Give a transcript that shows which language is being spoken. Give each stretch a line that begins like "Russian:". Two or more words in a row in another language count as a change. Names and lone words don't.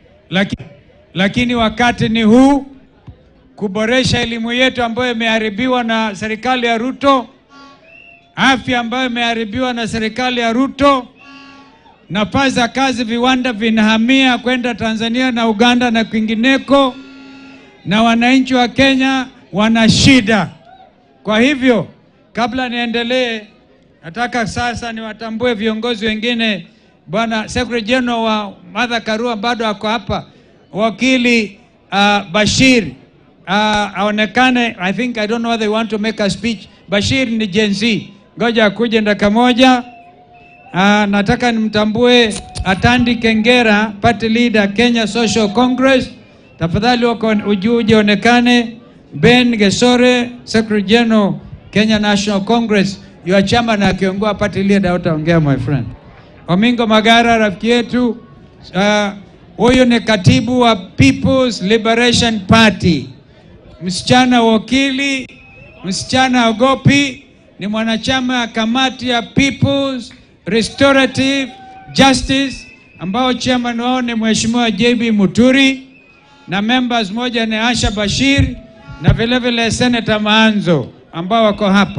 Swahili: Lakini wakati ni huu kuboresha elimu yetu ambayo imeharibiwa na serikali ya Ruto, afya ambayo imeharibiwa na serikali ya Ruto, nafasi za kazi, viwanda vinahamia kwenda Tanzania na Uganda na kwingineko, na wananchi wa Kenya wana shida. Kwa hivyo, kabla niendelee, nataka sasa niwatambue viongozi wengine. Bwana
English: Secretary General
Swahili: wa Martha Karua bado ako hapa. Wakili Bashir aonekane.
English: I don't know whether they want to make a speech.
Swahili: Bashir ni Gen Z. Ngoja akuje dakika moja. Nataka nimtambue Atandi Kengera,
English: Party Leader
Swahili: Kenya Social Congress. Tafadhali uje onekane. Ben Gesore,
English: Secretary General
Swahili: Kenya National Congress.
English: You are chairman
Swahili: na kiongoza
English: Party Leader, utaongea my friend.
Swahili: Omingo Magara rafiki yetu, huyo ni katibu wa People's Liberation Party. Msichana wakili, msichana ogopi, ni mwanachama ya kamati ya People's Restorative Justice ambao chairman wao ni Mheshimiwa JB Muturi, na members moja ni Asha Bashir na vile vile Senator Maanzo ambao wako hapa.